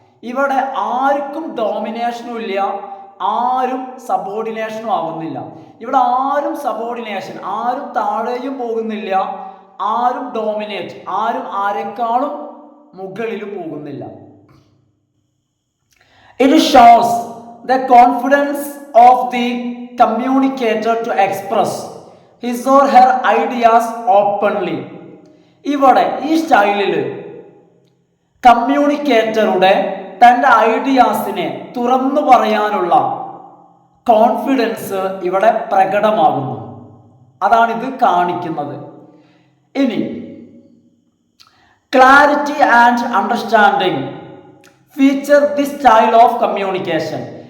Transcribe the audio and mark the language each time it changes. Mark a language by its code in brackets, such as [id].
[ml] ഇവിടെ ആർക്കും ഡോമിനേഷനും ഇല്ല, ആരും സബോർഡിനേഷനും ആവുന്നില്ല. ഇവിടെ ആരും സബോർഡിനേഷൻ, ആരും താഴെയും പോകുന്നില്ല, ആരും ഡോമിനേറ്റ്, ആരും ആരെക്കാളും മുകളിലും പോകുന്നില്ല. [en] It shows the confidence of the communicator to express his or her ideas openly. [ml] ഇവിടെ ഈ സ്റ്റൈലിൽ കമ്മ്യൂണിക്കേറ്ററുടെ തൻ്റെ ഐഡിയാസിനെ തുറന്നു പറയാനുള്ള കോൺഫിഡൻസ് ഇവിടെ പ്രകടമാകുന്നു. അതാണിത് കാണിക്കുന്നത്. [en] ഇനി clarity and understanding feature the style of communication.